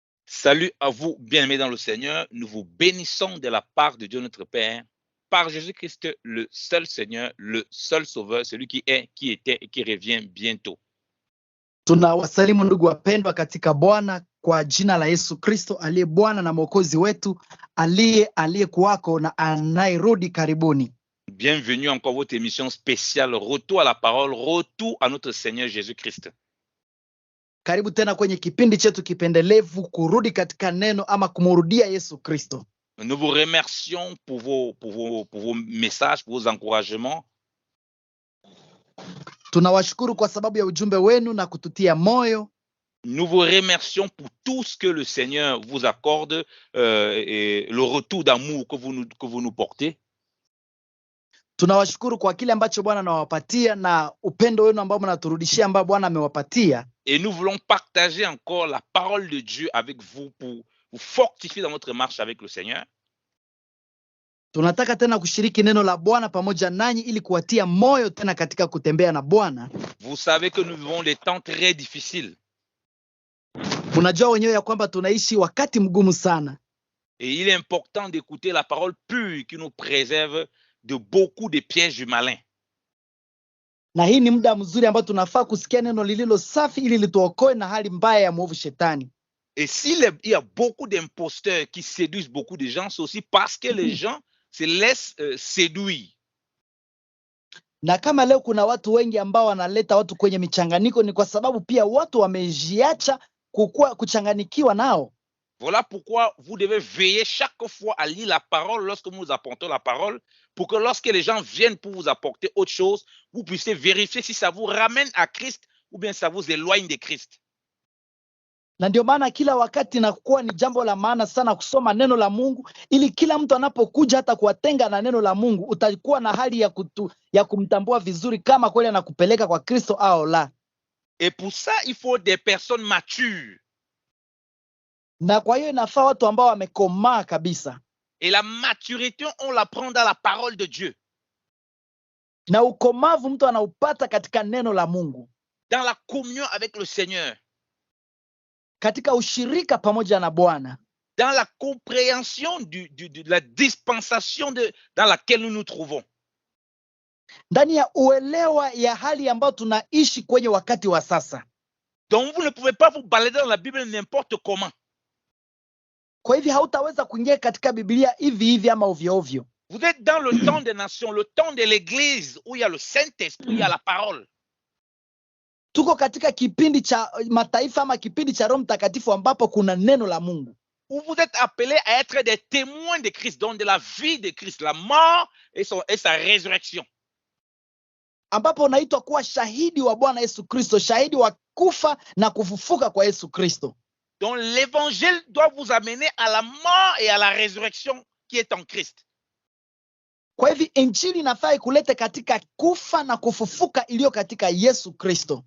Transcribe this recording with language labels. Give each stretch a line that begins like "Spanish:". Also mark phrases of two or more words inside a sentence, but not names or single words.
French: Salut à vous, bien-aimés dans le Seigneur. Nous vous bénissons de la part de Dieu notre Père, par Jésus-Christ, le seul Seigneur, le seul Sauveur, celui qui est, qui était et qui revient bientôt.
Swahili: Tunawasalimu ndugu wapendwa katika Bwana kwa jina la Yesu Kristo aliye Bwana na Mwokozi wetu, aliyekuwako na anayerudi karibuni.
French: Bienvenue encore à votre émission spéciale Retour à la parole, retour à notre Seigneur Jésus-Christ.
Swahili: Karibu tena kwenye kipindi chetu kipendelevu kurudi katika neno ama kumrudia Yesu Kristo.
French: Nous vous remercions pour vos messages, pour vos encouragements.
Swahili: Tunawashukuru kwa sababu ya ujumbe wenu na kututia moyo.
French: Nous vous remercions pour tout ce que le Seigneur vous accorde et le retour d'amour que vous nous portez.
Swahili: Tunawashukuru kwa kile ambacho Bwana anawapatia na upendo wenu ambao mnaturudishia ambao Bwana amewapatia.
French: Et nous voulons partager encore la parole de Dieu avec vous pour vous fortifier dans votre marche avec le Seigneur.
Swahili: Tunataka tena kushiriki neno la Bwana pamoja nanyi ili kuwatia moyo tena katika kutembea na Bwana.
French: Vous savez que nous vivons des temps très difficiles.
Swahili: Mnajua wenyewe ya kwamba tunaishi wakati mgumu sana.
French: Et il est important d'écouter la parole pure qui nous préserve de beaucoup de pièges du malin.
Swahili: Na hii ni muda mzuri ambao tunafaa kusikia neno lililo safi ili lituokoe na hali mbaya ya mwovu shetani.
French: Et s'il y a beaucoup d'imposteurs qui séduisent beaucoup de gens, c'est aussi parce que les gens se laissent séduire.
Swahili: Na kama leo kuna watu wengi ambao wanaleta watu kwenye michanganyiko, ni kwa sababu pia watu wamejiacha kuchanganikiwa nao.
French: Voilà pourquoi vous devez veiller chaque fois à lire la parole lorsque nous vous apportons la parole, pour que lorsque les gens viennent pour vous apporter autre chose, vous puissiez vérifier si ça vous ramène à Christ ou bien ça vous éloigne de Christ.
Swahili: Na ndio maana kila wakati inakuwa ni jambo la maana sana kusoma neno la Mungu, ili kila mtu anapokuja hata kuwatenga na neno la Mungu, utakuwa na hali ya kumtambua vizuri kama kweli anakupeleka kwa Kristo au la.
French: Et pour ça, il faut des personnes matures.
Swahili: Na kwa hiyo inafaa watu ambao wamekomaa kabisa.
French: Et la maturité, on la prend dans la parole de Dieu.
Swahili: Na ukomavu mtu anaupata katika neno la Mungu.
French: Dans la communion avec le Seigneur.
Swahili: Katika ushirika pamoja na Bwana.
French: Dans la compréhension de la dispensation dans laquelle nous nous trouvons.
Swahili: Ndani ya uelewa ya hali ambayo tunaishi kwenye wakati wa sasa.
French: Donc vous ne pouvez pas vous balader dans la Bible n'importe comment.
Swahili: Kwa hivyo hautaweza kuingia katika Biblia hivi ama ovyo ovyo.
French: Vous êtes dans le temps des nations, le temps de l'église où il y a le Saint-Esprit, il y a la parole.
Swahili: Tuko katika kipindi cha mataifa ama kipindi cha Roho Mtakatifu ambapo kuna neno la Mungu.
French: Où vous êtes appelés à être des témoins de Christ, donc de la vie de Christ, la mort et sa résurrection.
Swahili: Ambapo unaitwa kuwa shahidi wa Bwana Yesu Kristo, shahidi wa kufa na kufufuka kwa Yesu Kristo.
French: Donc l'évangile doit vous amener à la mort et à la résurrection qui est en Christ.
Swahili: Kwa hivyo injili inafaa ikulete katika kufa na kufufuka iliyo katika Yesu Kristo.